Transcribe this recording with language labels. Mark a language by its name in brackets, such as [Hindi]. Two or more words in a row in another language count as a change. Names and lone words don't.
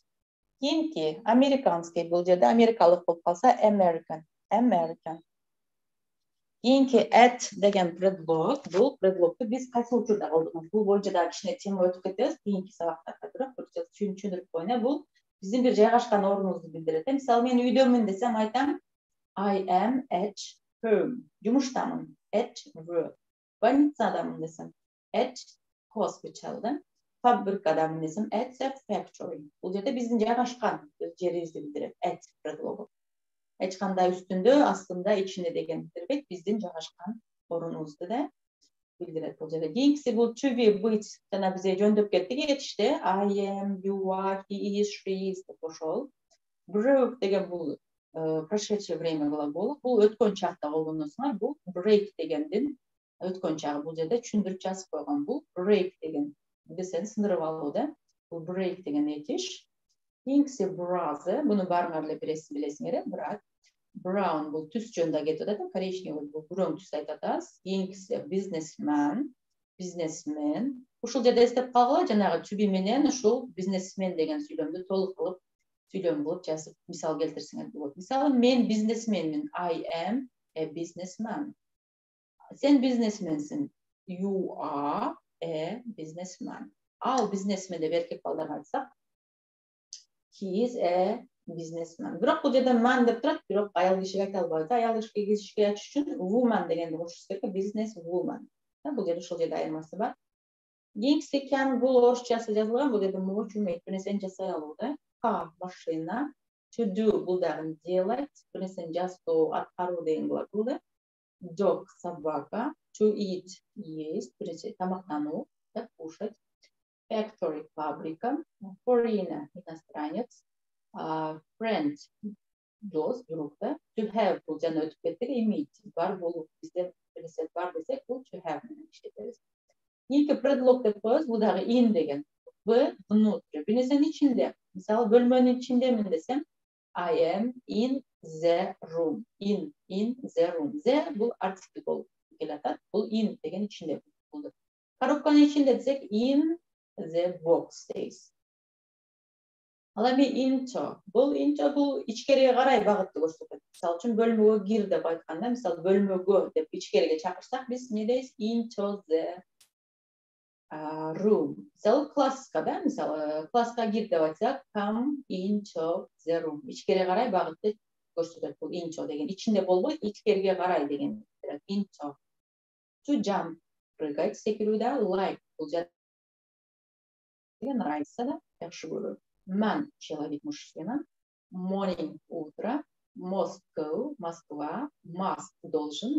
[Kyrgyz] Кийинки американский, бул жерде америкалык болуп калса American. Кийинки at деген предлог, бул предлогду биз кайсы учурда колдонобуз? Бул боюнча да кичине тема өтүп кетебиз кийинки сабактарда, бирок түшүндүрүп коеюн. Бул биздин бир жайгашкан орунубузду билдирет. Мисалы мен үйдөмүн десем айтам [English] I am at home. [Kyrgyz] Жумуштамын. [English] At work. [Kyrgyz] Больницадамын десем [English] at hospital. [Kyrgyz] Фабрикадамын десем [English] at a factory. [Kyrgyz] Бул жерде биздин жайгашкан жерибизди билдирет. At предлогу. Эч кандай үстүндө, астында, ичинде деген билдирбейт, биздин жайгашкан орунубузду да билдирет бул жерде. Кийинкиси бул [English] to be, [Russian] быть. [Kyrgyz] Жана бизге жөндөп кеттик этиште. [English] I am, you are, he is, she is деп ошол. [Kyrgyz] Broke деген бул [Russian] прошедшее время глаголу. [Kyrgyz] Бул өткөн чакта колдоносуңар. Бул break дегендин өткөн чагы. Бул жерде түшүндүрүп жазып койгон. Бул break деген десен сындырып алуу да. Бул break деген этиш. Кийинкиси brother. Буну баарыңар эле билесиңер, брат. Brown бул түс жөнүндө кетип атат. Коричневый бул күрөң түс айтып атабыз. Кийинкиси businessman. Ушул жерде эстеп калгыла, жанагы [English] to be [Kyrgyz] менен ушул businessman деген сүйлөмдү толук кылып сүйлөм кылып жазып мисал келтирсеңер болот. Мисалы мен бизнесменмин. [English] I am a businessman. [Kyrgyz] Сен бизнесменсиң. [English] You are a businessman. [Kyrgyz] Ал бизнесмен деп эркек балдарга айтсак, [English] he is a businessman. [Kyrgyz] Бирок бул жерде man деп турат, бирок аял кишиге айта албайбыз. Аял кишиге айтыш үчүн woman дегенди кошуш керек, [English] business woman. [Kyrgyz] Бул жерде ошол жерде айырмасы бар. Кийинкиси can бул орусчасы жазылган, бул жерде могу чумейт, бир нерсени жасай алуу да. [English] Car машина, to do [Kyrgyz] бул дагы делать, бир нерсени жасоо, аткаруу деген глагол да. [English] Dog собака, to eat [Kyrgyz] есть, бир нерсе тамактануу, [Russian] кушать. [Kyrgyz] Factory фабрика, foreigner иностранец, friend дос, друг да. [English] To have [Kyrgyz] бул жана өтүп кеттик, иметь бар болуу, бизде бир нерсе бар десек, бул to have менен иштетебиз. Кийинки предлог деп коебуз, бул дагы in деген. Внутри, бир нерсенин ичинде. Мисалы бөлмөнүн ичиндемин десем, [English] I am in the room. In the room. [Kyrgyz] The бул артикль болуп келатат. Бул in деген ичинде болду. Коробканын ичинде десек, [English] in the box days. [Kyrgyz] Ал эми into. Бул ичкериге карай багытты көрсөтөт. Мисалы үчүн бөлмөгө кир деп айтканда, мисалы бөлмөгө деп ичкериге чакырсак, биз эмне дейбиз? [English] Into the room. [Kyrgyz] Мисалы класска да, мисалы класска кир деп айтсак, [English] come into the room. [Kyrgyz] Ичкериге карай багытты көрсөтөт. Бул into деген ичинде болбойт, ичкериге карай деген. [English] Into. To jump. [Kyrgyz] Прыгать, секирүү да, like. Бул нравится да, жакшы көрөт. [Russian] Man человек мужчина. Morning утро. Moscow Москва. Must должен.